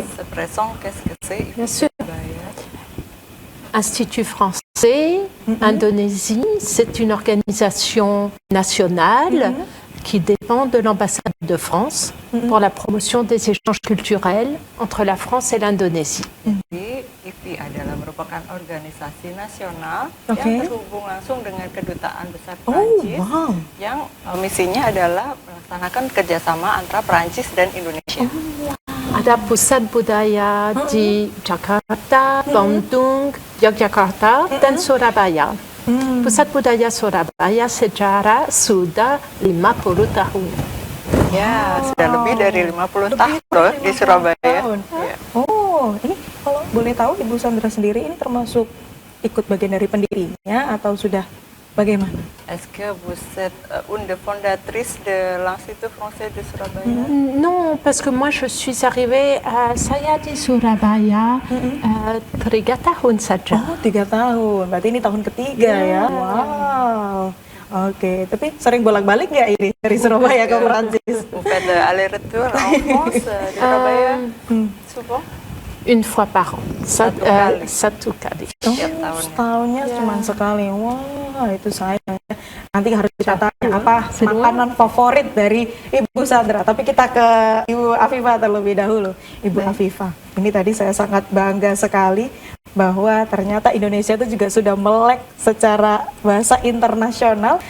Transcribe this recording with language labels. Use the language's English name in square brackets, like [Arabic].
[French] Expression qu'est-ce que c'est? Bien sûr. Surabaya. Institut français, Indonésie, c'est une organisation nationale qui dépend de l'ambassade de France pour la promotion des échanges culturels entre la France et l'Indonésie. [Indonesian] Jadi IVI adalah merupakan organisasi nasional yang terhubung langsung dengan Kedutaan Besar Prancis yang misinya adalah melaksanakan kerjasama antara Prancis dan Indonesia. Ada pusat budaya di Jakarta, Bandung, Yogyakarta, dan Surabaya. Pusat Budaya Surabaya sejarah sudah 50 tahun. Ya, sudah lebih dari 50 tahun loh di Surabaya. Ya. Oh, ini kalau boleh boleh tahu Ibu Sandra sendiri ini termasuk ikut bagian dari pendirinya atau sudah bagaimana? [French] Est-ce que vous êtes une des fondatrices de l'Institut Français de Surabaya? Non, parce que moi je suis arrivée à [Indonesian] Saya di Surabaya 3 tahun saja. Oh, 3 tahun. Berarti ini tahun ketiga ya. Wow. Oke, tapi sering bolak-balik nggak ini dari Surabaya ke Perancis? [French] Vous faites aller-retour en France, de Surabaya, souvent? Une fois par an. [Indonesian] Satu kali. Satu kali. Setiap tahunnya. Setahunnya cuma sekali. Wah, itu sayang. Nanti harus kita tanya apa makanan favorit dari Ibu Sandra. Tapi kita ke Ibu Afifah terlebih dahulu. Ibu Afifah, ini tadi saya sangat bangga sekali bahwa ternyata Indonesia itu juga sudah melek secara bahasa internasional.